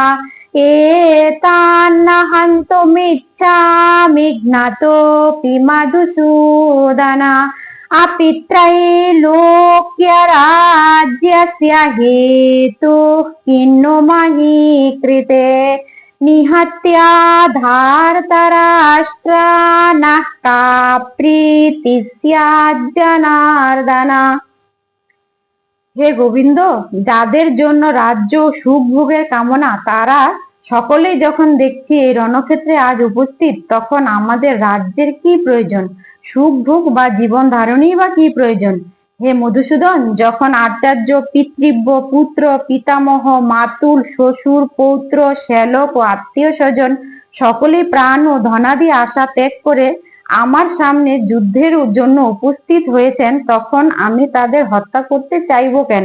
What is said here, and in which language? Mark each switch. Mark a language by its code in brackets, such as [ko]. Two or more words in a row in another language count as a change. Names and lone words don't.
[sa] एतान्न हन्तुमिच्छामि ज्ञातोऽपि मधुसूदन अपि त्रैलोक्यराज्यस्य हेतुः किन्नु मही कृते निहत्या धार्तराष्ट्रानः का प्रीतिः स्याज्जनार्दन। [bn] হে গোবিন্দ, যাদের জন্য রাজ্য সুখ ভোগের কামনা তারা সকলেই যখন দেখছি এই রণক্ষেত্রে আজ উপস্থিত, তখন আমাদের রাজ্যের কি প্রয়োজন, সুখ ভোগ বা জীবন ধারণই বা কি প্রয়োজন? হে মধুসূদন, যখন আচার্য, পিতৃব্য, পুত্র, পিতামহ, মাতুল, শ্বশুর, পৌত্র, শ্যালক ও আত্মীয় স্বজন সকলেই প্রাণ ও ধনাদি আশা ত্যাগ করে আমার সামনে যুদ্ধের জন্য উপস্থিত হয়েছেন, তখন আমি তাদের হত্যা করতে চাইব কেন?